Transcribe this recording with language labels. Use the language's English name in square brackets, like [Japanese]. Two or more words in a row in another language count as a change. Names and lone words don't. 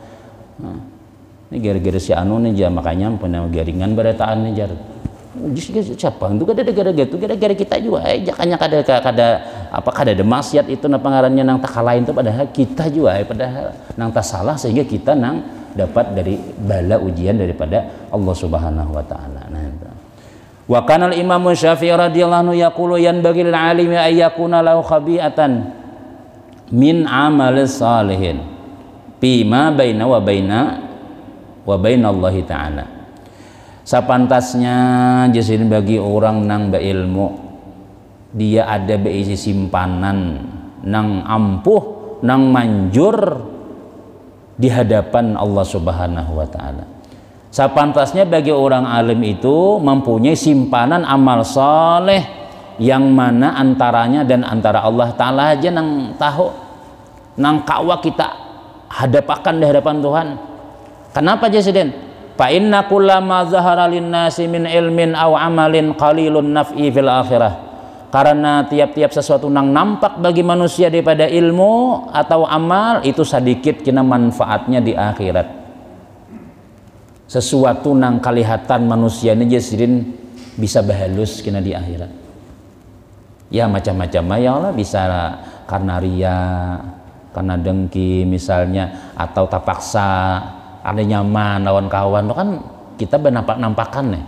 [Banjar] Nah, ini gara-gara si anu nih jar makanya punya garingan berataan nih jar. Siapa itu gara-gara kita juga jangannya kada ada maksiat itu nang pengarannya nang tak lain itu padahal kita juga padahal nang tak salah sehingga kita nang dapat dari bala ujian daripada [Arabic] الله سبحانه وتعالى. [Banjar] Nah, [Arabic] وكان الإمام الشافعي رضي الله عنه يقول ينبغي للعالم أن يكون له خبيئة من عمل صالح بما بين وبين الله تعالى. [Banjar] Sapantasnya jasin bagi orang nang berilmu dia ada beisi simpanan nang ampuh nang manjur di hadapan [Arabic] الله سبحانه وتعالى. [Banjar] Sapantasnya bagi orang alim itu mempunyai simpanan amal soleh yang mana antaranya dan antara Allah taala aja nang tahu nang kawa kita hadapakan di hadapan Tuhan. Kenapa Jasiden? [Arabic] فإن كلما ظهر للناس من علم أو عمل قليل النفع في الآخرة. [Banjar] Karena tiap-tiap sesuatu nang nampak bagi manusia daripada ilmu atau amal itu sedikit kena manfaatnya di akhirat. Sesuatu nang kelihatan manusia ini jadiin bisa bahalus kena di akhirat. Ya macam-macam [Arabic] يا الله, [Banjar] bisa karena ria, karena dengki misalnya, atau terpaksa ada nyaman lawan kawan, kan kita nampak-nampakan nih.